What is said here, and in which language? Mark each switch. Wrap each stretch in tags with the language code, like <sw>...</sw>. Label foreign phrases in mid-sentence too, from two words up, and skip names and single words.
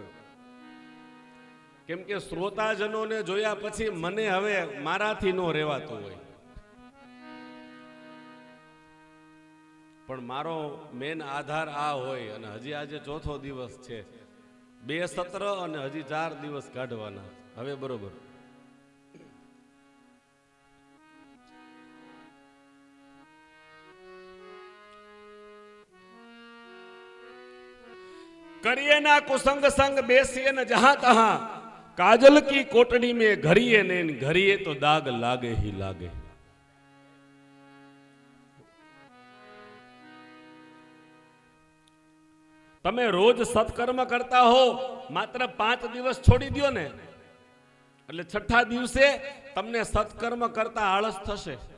<gu>કેમ કે શ્રોતાજનોને જોયા પછી મને હવે મારાથી નો રહેવાતું હોય, પણ મારો મેન આધાર આ હોય. અને હજી આજે ચોથો દિવસ છે, 2 સત્ર અને હજી 4 દિવસ કાઢવાના. હવે બરોબર.</gu> <hi>करिए ना कुसंग संग बेसिए न जहां तहां, काजल की कोटड़ी में घरिए ने घरिए तो दाग लागे ही लागे.</hi> <gu>તમે રોજ સત્કર્મ કરતા હો, માત્ર 5 દિવસ છોડી દો ને, એટલે છઠ્ઠા દિવસે તમને સત્કર્મ કરતા આળસ થશે.</gu>